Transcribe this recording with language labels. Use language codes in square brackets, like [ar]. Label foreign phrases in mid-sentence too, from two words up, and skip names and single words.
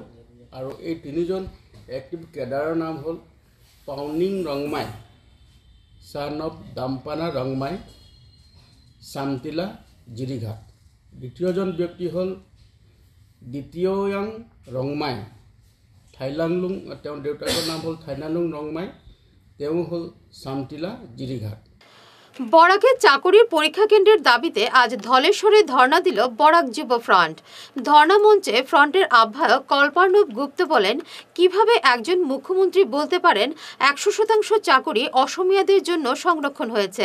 [as] আৰু এই 3জন এক্টিভ কেডাৰৰ নাম হ'ল পাউনিং ৰংমাই, [en] son of [as] দাম্পানা ৰংমাই, চামটিলা, জিৰিঘাট। দ্বিতীয়জন ব্যক্তি হ'ল দ্বিতীয়াং ৰংমাই, থাইলাংলুং, তেওঁৰ দেউতাকৰ নাম হ'ল থাইলাংলুং ৰংমাই, তেওঁ হ'ল চামটিলা, জিরিঘাট। [bn] বরাকে চাকরির পরীক্ষা কেন্দ্রের দাবিতে আজ ধলেশ্বরে ধর্ণা দিল বরাক যুব ফ্রন্ট। ধর্ণা মঞ্চে ফ্রন্টের আহ্বায়ক কল্পার্ণব গুপ্ত বলেন, কিভাবে একজন মুখ্যমন্ত্রী বলতে পারেন 100% চাকরি অসমিয়াদের জন্য সংরক্ষণ হয়েছে।